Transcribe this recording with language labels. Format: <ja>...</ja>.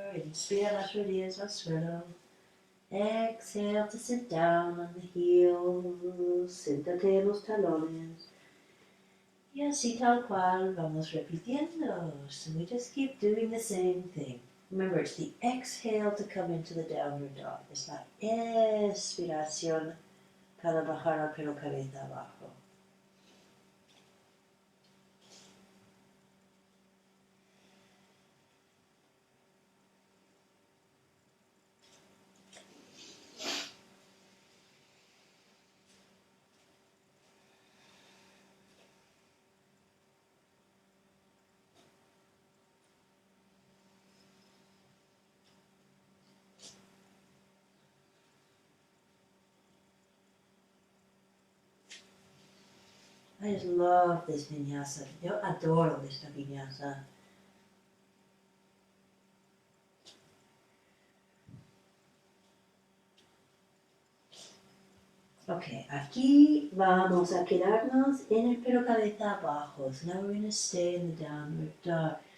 <es>Inspira las rodillas al suelo.</es> <en>Exhale to sit down on the heels.</en> <es>Siéntate en los talones. Y así tal cual vamos repitiendo.</es> <en>So we just keep doing the same thing. Remember, it's the exhale to come into the downward dog.</en> <es>Es la expiración para bajar pero cabeza abajo.</es> <en>I just love this vinyasa.</en> <es>Yo adoro esta vinyasa. Ok, aquí vamos a quedarnos en el pelo cabeza abajo.</es> <en>So now we're going to stay in the downward dog.</en>